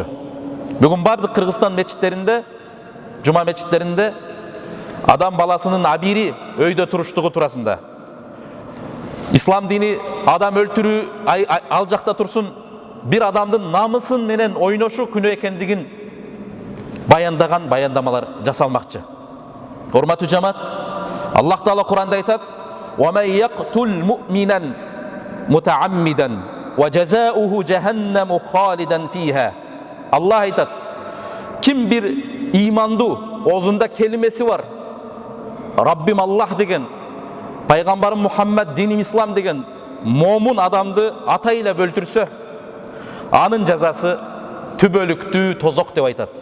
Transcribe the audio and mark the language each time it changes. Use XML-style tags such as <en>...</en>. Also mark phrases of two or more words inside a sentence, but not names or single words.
<ky>Бүгүн бардык Кыргызстан мечиттеринде, жума мечиттеринде адам баласынын абири өйдө туруштугу туурасында, ислам дини адам өлтүрүү ал жакта турсун, бир адамдын намысын менен ойношу күнөө экендигин баяндаган баяндамалар жасалмакчы. Урматтуу жамаат, Аллах Таала Куранда айтат:</ky> <ar>"ومن يقتل مؤمنا متعمدا فجزاؤه جهنم خالدا فيها."</ar> <ky>Аллах айтат: ким бир имандуу, оозунда келимеси бар, Раббим Аллах деген, пайгамбарым Мухаммад, диним ислам деген момун адамды атайлап өлтүрсө, анын жазасы түбөлүктүү тозок деп айтат.</ky>